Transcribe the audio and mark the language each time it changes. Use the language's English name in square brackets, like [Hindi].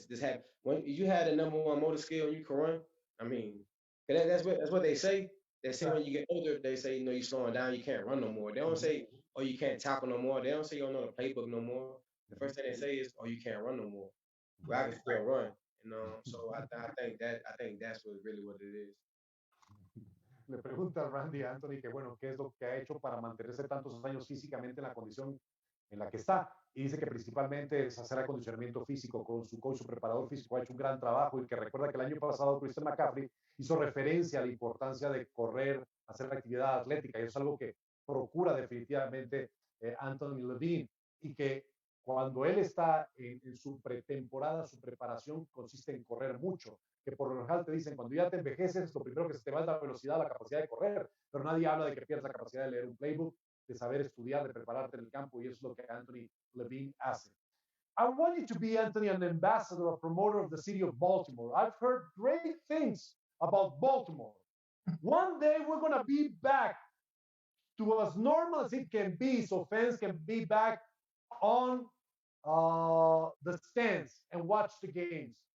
[English] This had when you had the number one motor skill and you can run. I mean, that's what they say. They say when you get older, they say you're slowing down, you can't run no more. They don't say oh you can't tackle no more. They don't say you don't know the playbook no more. The first thing they say is oh you can't run no more. Well, I can still run. So I think that's what it is. [Spanish] Le pregunta a Randy Anthony que, bueno, qué es lo que ha hecho para mantenerse tantos años físicamente en la condición en la que está. Y dice que principalmente es hacer acondicionamiento físico con su coach, su preparador físico, ha hecho un gran trabajo y que recuerda que el año pasado Christian McCaffrey hizo referencia a la importancia de correr, hacer actividad atlética y eso es algo que procura definitivamente Anthony Levine y que cuando él está en su pretemporada, su preparación consiste en correr mucho, que por lo general te dicen, cuando ya te envejeces, lo primero que se te va es la velocidad, la capacidad de correr, pero nadie habla de que pierdas la capacidad de leer un playbook, de saber estudiar, de prepararte en el campo, y eso es lo que Anthony Levine hace. [English] I want you to be, Anthony, an ambassador, a promoter of the city of Baltimore. I've heard great things about Baltimore. One day we're going to be back to as normal as it can be, so fans can be back on the stands and watch the games.